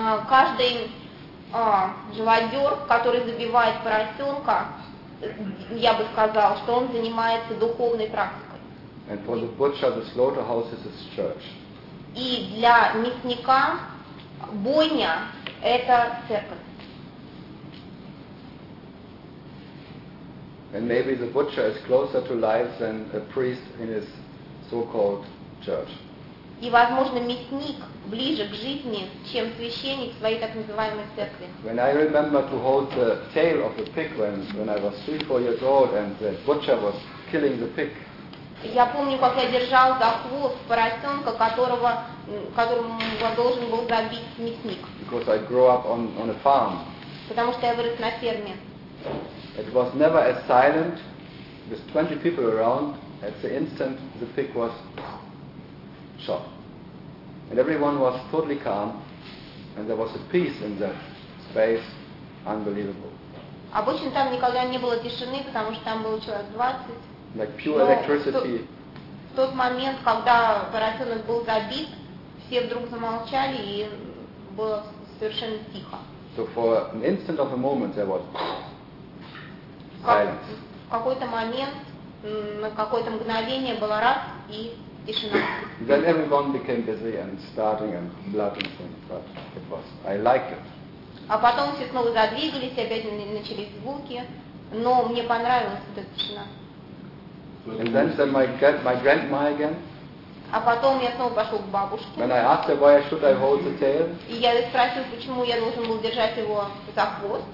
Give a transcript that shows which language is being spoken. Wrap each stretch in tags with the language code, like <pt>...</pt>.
<ru>Каждый живодер, который забивает поросенка, я бы сказал, что он занимается духовной практикой.</ru> <en>And for the butcher, the slaughterhouse is his church.</en> <ru>И для мясника бойня это церковь.</ru> <en>And maybe the butcher is closer to life than a priest in his so-called church.</en> <ru>И возможно мясник ближе к жизни, чем священник в своей так называемой церкви.</ru> <en>When I remember to hold the tail of the pig when I was 3-4 years old and the butcher was killing the pig.</en> <ru>Я помню, как я держал за хвост поросенка, которого должен был забить мясник.</ru> <en>Because I grew up on a farm.</en> <ru>Потому что я вырос на ферме.</ru> <en>It was never as silent with 20 people around. At the instant the pig was shot. And everyone was totally calm and there was a peace in that space. Unbelievable.</en> <ru>Обычно там никогда не было тишины, потому что там было человек 20.</ru> <en>Like pure electricity.</en> <ru>В тот момент, когда поросенок был забит, все вдруг замолчали и было совершенно тихо.</ru> <en>So for an instant of a moment there was silence.</en> <ru>В какой-то момент. На какое-то мгновение было раз и тишина.</ru> <en>Then everyone became busy and starting and blooding things, but it was I like it.</en> <ru>А потом все снова задвигались, опять начались звуки, но мне понравилась эта тишина.</ru> <en>And then said my grandma again.</en> <ru>А потом я снова пошел к бабушке.</ru> <en>When I asked her why should I hold the tail?</en> <ru>И я спросил, почему я должен был держать его за хвост?</ru>